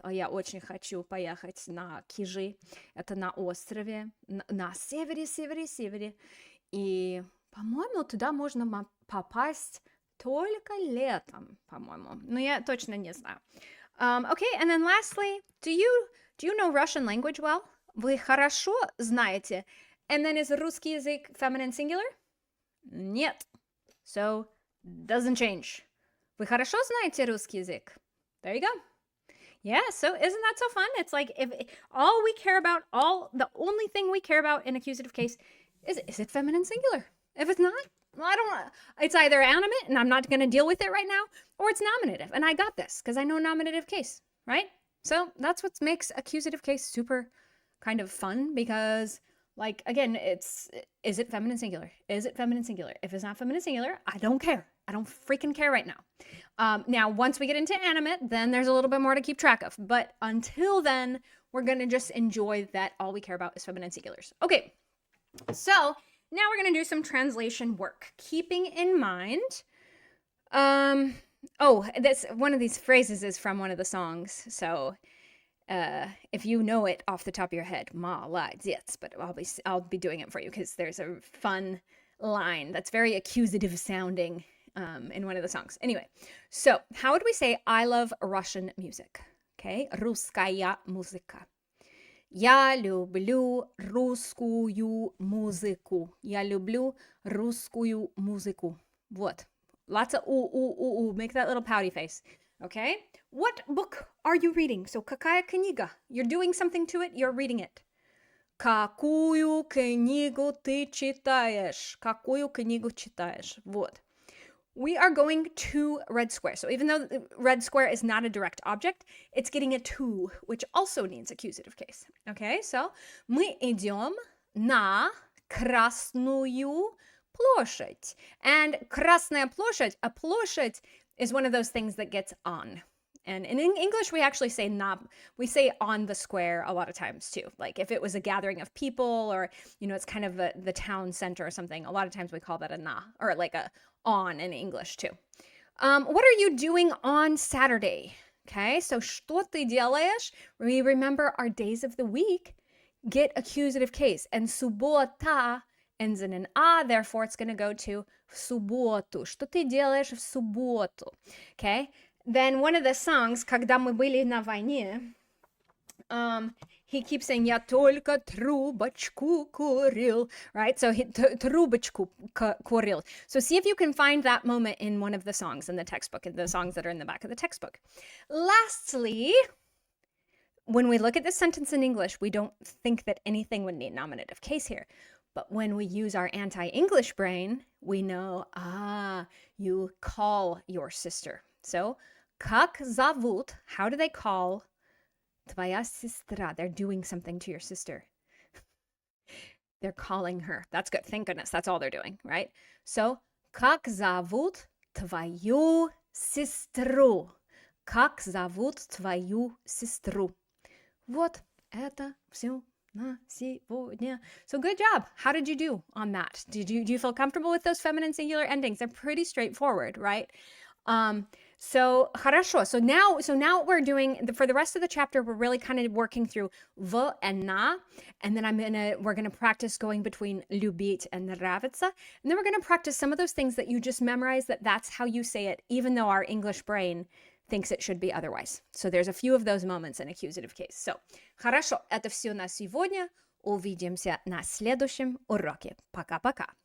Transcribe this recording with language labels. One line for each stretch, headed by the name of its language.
Russian: Я очень хочу поехать на Кижи. Это на острове. На севере. И, по-моему, туда можно попасть только летом, по-моему. Но я точно не знаю.
English: Okay, and then lastly, do you know Russian language well?
Russian: Вы хорошо знаете?
English: And then is русский язык feminine singular? Нет. So, doesn't change.
Russian: Вы хорошо знаете русский язык?
English: There you go. Yeah, so isn't that so fun? It's like if all we care about, the only thing we care about in accusative case is it feminine singular? If it's not, well, I don't want. It's either animate, and I'm not going to deal with it right now, or it's nominative, and I got this because I know nominative case, right? So that's what makes accusative case super kind of fun because, like, again, is it feminine singular? Is it feminine singular? If it's not feminine singular, I don't care. I don't freaking care right now. Now, once we get into animate, then there's a little bit more to keep track of. But until then, we're going to just enjoy that all we care about is feminine singulars. Okay, so now we're going to do some translation work, keeping in mind, that's one of these phrases is from one of the songs. So if you know it off the top of your head, молодец, but I'll be doing it for you because there's a fun line that's very accusative sounding in one of the songs. Anyway, so how would we say I love Russian music?
Russian: Okay, русская музыка. Я люблю русскую музыку. Я люблю русскую музыку. Вот.
English: Lots of ooh. Make that little pouty face. Okay? What book are you reading?
Russian: So, какая книга?
English: You're doing something to it, you're reading it.
Russian: Какую книгу ты читаешь? Какую книгу читаешь? Вот.
English: We are going to red square. So even though red square is not a direct object, it's getting a to, which also needs accusative case.
Russian: Okay, so мы идем на Красную площадь.
English: And Красная площадь, a площадь is one of those things that gets on. And in English, we actually say we say on the square a lot of times too. Like if it was a gathering of people or, it's kind of the town center or something, a lot of times we call that a na, or like a on in English too. What are you doing on Saturday?
Russian: Okay, so что ты делаешь?
English: We remember our days of the week get accusative case. And суббота ends in an a, therefore it's going to go to
Russian: в субботу. Что ты делаешь в субботу?
English: Okay. Then one of the songs,
Russian: когда мы были на войне,
English: he keeps saying
Russian: "Я только трубочку курил,"
English: right?
Russian: So трубочку курил.
English: So see if you can find that moment in one of the songs in the textbook, in the songs that are in the back of the textbook. Lastly, when we look at this sentence in English, we don't think that anything would need nominative case here. But when we use our anti-English brain, we know, you call your sister. So,
Russian: как зовут,
English: how do they call
Russian: твоя сестра?
English: They're doing something to your sister. They're calling her. That's good. Thank goodness. That's all they're doing, right?
Russian: So, как зовут твою сестру? Как зовут твою сестру? Вот это все на сегодня.
English: So good job. How did you do on that? Do you feel comfortable with those feminine singular endings? They're pretty straightforward, right?
Russian: So хорошо.
English: So now what we're doing for the rest of the chapter, we're really kind of working through в and на, and then we're gonna practice going between любить and нравится, and then we're gonna practice some of those things that you just memorized. That's how you say it, even though our English brain thinks it should be otherwise. So there's a few of those moments in accusative case.
Russian: So, хорошо, это все на сегодня. Увидимся на следующем уроке. Пока-пока.